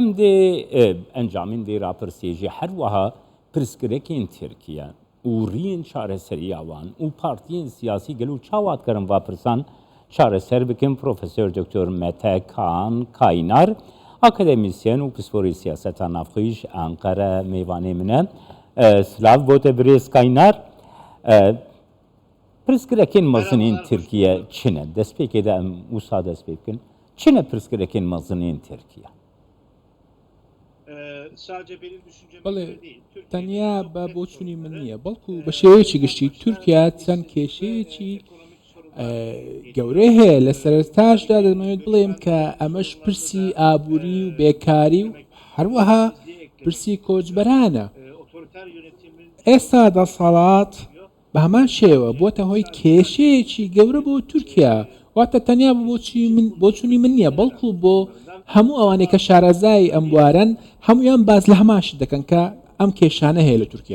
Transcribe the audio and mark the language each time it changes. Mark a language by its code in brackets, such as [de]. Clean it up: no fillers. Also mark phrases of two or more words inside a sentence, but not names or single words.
[ku] ده انجامین ده راپرسی جی هر وها پرسکرکین ترکیه و رین چاره سری آوان و پارتیین سیاسی گلو چاوات کرن و پرسان چاره سر بکن پروفسور دکتر مته کان کاینار اکادمیسین و پسپوری سیاست نافخیش انقره میوانه منه سلاو بوده بریز کاینار پرسکرکین مزنین ترکیه چنه دست پیکه ده موسا دست پیکن چنه پرسکرکین مزنین ترکیه [tr] sadece benim düşüncem [ckb] بەڵێ [tr] değil. [ckb] تەنیا بە بۆچوونی من نییە بەڵکو بە شێوەیەکی گشتی تورکیا چەند کێشەیەکی گەورەی هەیە لە سەرتاشدا دەمەوێت بڵێم کە ئەمەش پرسی ئابووری و بێکاری و هەروەها پرسی کۆچبەرانە ئێستا دەسەڵات بە هەمان شێوە بۆتە هۆی کێشەیەکی گەورە بۆ تورکیا واتە تەنیا بۆچوونی من نییە بەڵکو بۆ هەموو ئەوانەی کە شارەزای ئەم بوارن هەمویان باز لە هەماش دەکەن کە ئەم کێشانە هەیە لە تورکیا